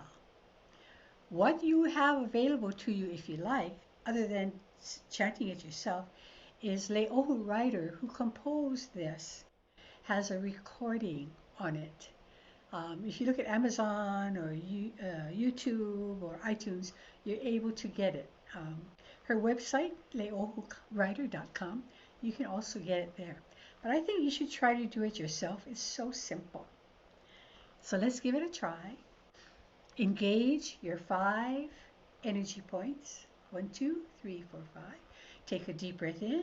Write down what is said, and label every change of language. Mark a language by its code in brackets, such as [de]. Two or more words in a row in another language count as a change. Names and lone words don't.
[en] What you have available to you, if you like, other than chanting it yourself, is Leiʻohu Ryder, who composed this, has a recording on it. If you look at Amazon or YouTube or iTunes, you're able to get it. Her website, leiʻohuryder.com, you can also get it there. But I think you should try to do it yourself. It's so simple. So let's give it a try. Engage your 5 energy points. 1, 2, 3, 4, 5. Take a deep breath in.